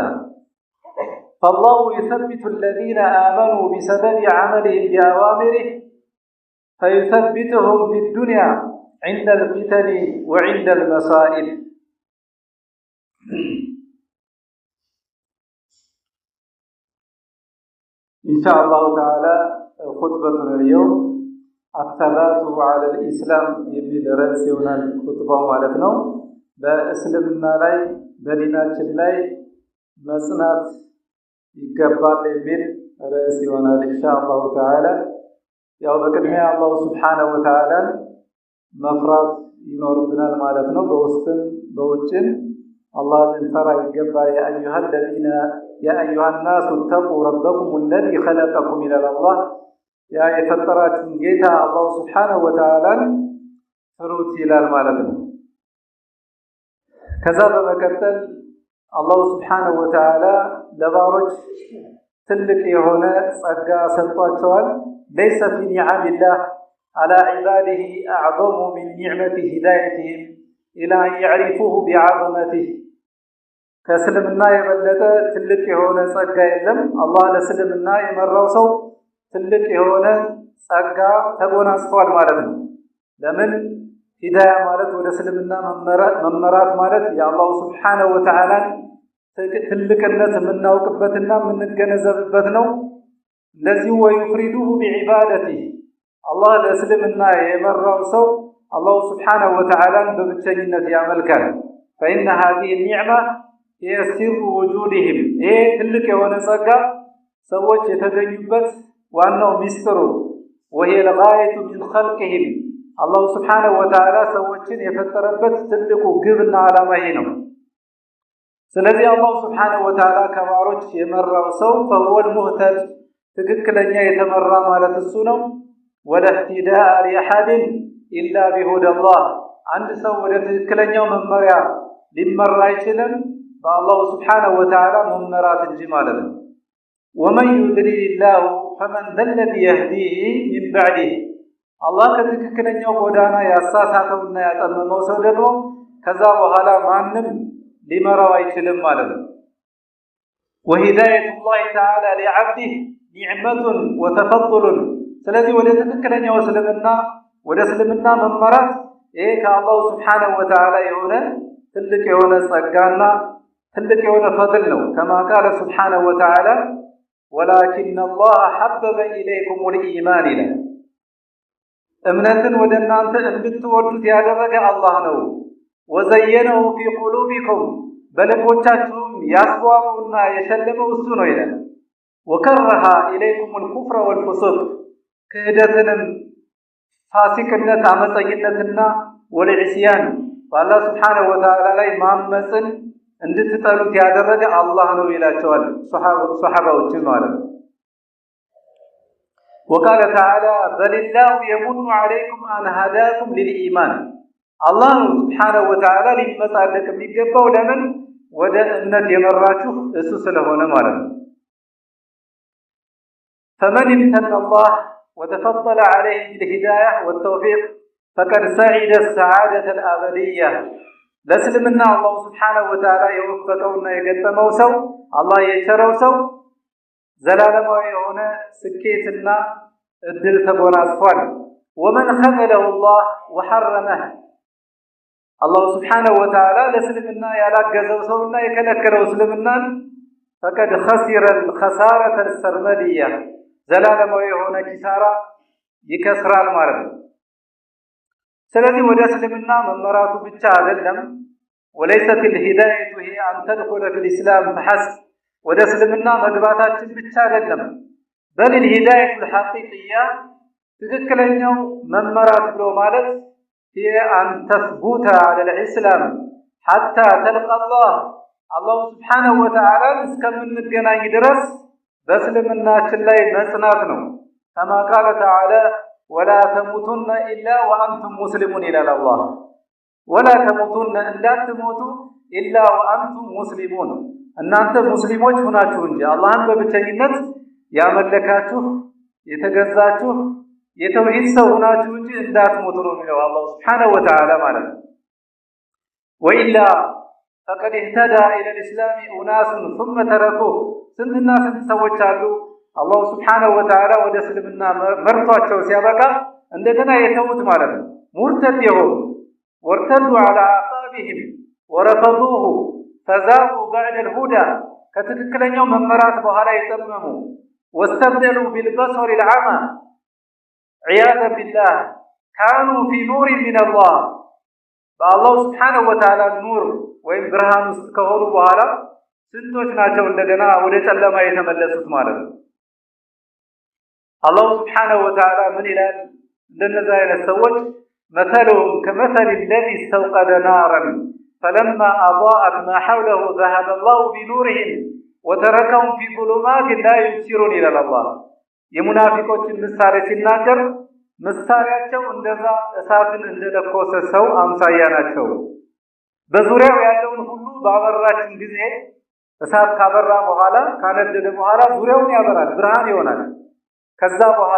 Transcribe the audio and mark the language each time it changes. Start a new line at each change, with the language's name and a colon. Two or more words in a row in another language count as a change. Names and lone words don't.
Arabic: فالله يثبت الذين آمنوا بسبب عملهم بأوامره فيثبتهم في الدنيا عند الفتن وعند المصائب. إن شاء الله تعالى خطبتنا اليوم الثبات على الإسلام
Amharic: የሚል ርዕስ ይሆናል خطባው ማለት ነው። በእስልምና ላይ በዲናችን ላይ መጽናት ይገባል የሚል ርዕስ ይሆናል
Arabic: إن شاء الله تعالى።
Amharic: ያው በቅድሚያ አላህ
Arabic: سبحانه وتعالى
Amharic: መፍራት ይኖርብናል ማለት ነው። በውስጥም በውጭም አላህን ልንፈራ ይገባል።
Arabic: يا أيها الناس اتقوا ربكم الذي خلقكم إلى الله
Amharic: ያ የፈጠራችሁን ጌታ አላህ
Arabic: سبحانه وتعالى
Amharic: ፍሩት ይላል ማለት ነው። ከዛ በመቀጠል አላህ
Arabic: سبحانه وتعالى
Amharic: ለባሮች ትልቅ የሆነ ጸጋ ሰጥቷቸዋል።
Arabic: ليس في نعم الله على عباده أعظم من نعمة هدايتهم إلى أن يعرفوه بعظمته.
Amharic: ከእስልምና የበለጠ ትልቅ የሆነ ጸጋ የለም። አላህ ለእስልምና የመራው ሰው ትልቅ የሆነ ጸጋ ተጎናጽፏል ማለት ነው። ለምን ሂዳያ ማለት ወደ እስልምና መመራት ማለት የአላህ
Arabic: سبحانه وتعالى
Amharic: ትልቅነት የምናውቅበትና የምንገነዘብበት ነው። ለዚህ
Arabic: ويفردوه بعبادته
Amharic: አላህ ለእስልምና የመራው ሰው አላህ
Arabic: سبحانه و
Amharic: Ta'ala በብቸኝነት ያመልካል።
Arabic: فإن هذه النعمة هي سر وجودهم
Amharic: ይሄ ትልቅ የሆነ ጸጋ ሰዎች የተገኙበት ዋናው ሚስጥሩ
Arabic: وهي الغاية من خلقهم
Amharic: አላህ
Arabic: سبحانه وتعالى
Amharic: ሰዎችን የፈጠረበት ትልቁ ግብና ዓላማ ይሄ ነው። ስለዚህ አላህ
Arabic: سبحانه وتعالى
Amharic: ከባሮች የመራው ሰው
Arabic: فهو المهتد
Amharic: ትክክለኛ የተመራ ማለት እሱ ነው።
Arabic: ولا اهتداء لأحد إلا بهدى الله
Amharic: አንድ ሰው ወደ ትክክለኛው መመሪያ ሊመራ አይችልም በአላህ
Arabic: سبحانه وتعالى
Amharic: መመራት እንጂ ማለት ነው።
Arabic: ومن يضلل الله فمن ذا الذي يهديه من بعده
Amharic: አላህ ከትክክለኛው ጎዳና ያሳሳተውና ያጠመመው ሰው ደግሞ ከዛ በኋላ ማንም ሊመራው አይችልም ማለት ነው።
Arabic: وهداية الله تعالى لعبده نعمة وتفضل
Amharic: ስለዚህ ወደ ትክክለኛው እስልምና መመራት ይሄ ከአላህ
Arabic: سبحانه وتعالى
Amharic: የሆነ ትልቅ የሆነ ጸጋና ትልቅ የሆነ ፈድል ነው።
Arabic: كما قال سبحانه وتعالى ولكن الله حبب إليكم الإيمان
Amharic: እምነትን ወደ እናንተ እንድትወዱት ያደረገ አላህ ነው።
Arabic: وزينه في قلوبكم
Amharic: በልቦቻችሁም ያስዋበውና የሸለመው እሱ ነው ይላል።
Arabic: وكره إليكم الكفر والفسوق
Amharic: ክህደትንም ፋሲቅነት አመፀኝነትና ወልዕስያን በአላህ
Arabic: سبحانه وتعالى
Amharic: ላይ ማመፅን እንድትጠሉት ያደረገ አላህ ነው ይላቸዋል ሱሐባዎችን ማለት ነው።
Arabic: وقال تعالى بل الله يمن عليكم أن هداكم للإيمان الله سبحانه وتعالى
Amharic: ሊመጻደቅ የሚገባው ለምን ወደ እምነት የመራችሁ እሱ ስለሆነ ማለት ነው።
Arabic: فمن امتن الله وتفضل عليه بالهداية والتوفيق فقد سعد السعادة الأبدية.
Amharic: ለእስልምና አላህ
Arabic: سبحانه وتعالى
Amharic: የወፈቀውና የገጠመው ሰው አላህ የቸረው ሰው ዘላለማዊ የሆነ ስኬትና እድል ተጎናጽፏል።
Arabic: ومن خذله الله وحرمه
Amharic: አላህ
Arabic: سبحانه وتعالى
Amharic: ለእስልምና ያላገዘው ሰውና የከለከለው እስልምናን
Arabic: فقد خسر الخسارة السرمدية
Amharic: ዘላለማዊ የሆነ ኪሳራ ይከስራል ማለት ነው። ስለዚህ ወደ እስልምና መመራቱ ብቻ አይደለም
Arabic: وليست الهداية هي أن تدخل في الإسلام فحسب
Amharic: ወደ እስልምና መግባታችን ብቻ አይደለም
Arabic: بل الهداية الحقيقية
Amharic: ትክክለኛው መመራት ብሎ ማለት
Arabic: هي أن تثبت على الإسلام حتى تلقى الله سبحانه وتعالى
Amharic: እስከምንገናኝ ድረስ በእስልምናችን ላይ መጽናት ነው።
Arabic: كما قال تعالى ولا تموتن إلا وأنتم مسلمون إلى الله ولا تموتن እንዳትሞቱ إلا وأنتم مسلمون
Amharic: እናንተ ሙስሊሞች ሆናችሁ እንጂ አላህን በብቸኝነት ያመለካችሁ የተገዛችሁ የተውሂድ ሰው ሆናችሁ እንጂ እንዳትሞቱ ነው የሚለው አላህ
Arabic: سبحانه وتعالى
Amharic: ማለት ነው።
Arabic: وإلا فقد اهتدى إلى الإسلام أناس ثم تركوه
Amharic: ስንትና ስንት ሰዎች አሉ አላህ
Arabic: سبحانه وتعالى
Amharic: ወደ እስልምና መርቷቸው ሲያበቃ እንደገና የተውት ማለት ነው። ሙርተድ የሆኑ ወርተዱ
Arabic: على عقابهم ورفضوه فذاقوا بعد الهدى
Amharic: ከትክክለኛው መመራት በኋላ የጠመሙ
Arabic: واستبدلوا بالبصر العمى عياذا بالله كانوا في نور من الله
Amharic: በአላህ
Arabic: سبحانه وتعالى
Amharic: ኑር ወይም ብርሃን ውስጥ ከሆኑ በኋላ ስንቶች ናቸው እንደገና ወደ ጨለማ የተመለሱት ማለት ነው።
Arabic: አላህ سبحانه وتعالى
Amharic: ምን ይላል እንደነዛ አይነት ሰዎች
Arabic: مثلهم كمثل الذي استوقد نارا فلما أضاءت ما حوله ذهب الله بنورهم وتركهم في ظلمات لا يبصرون إلى الله
Amharic: የሙናፊቆችን ምሳሌ ሲናገር ምሳሌያቸው እንደዛ እሳትን እንደለኮሰ ሰው አምሳያ ናቸው። በዙሪያው ያለውን ሁሉ ባበራችን ጊዜ እሳት ካበራ በኋላ ካነደደ በኋላ ዙሪያውን ያበራል ብርሃን ይሆናል። ከዛ በኋላ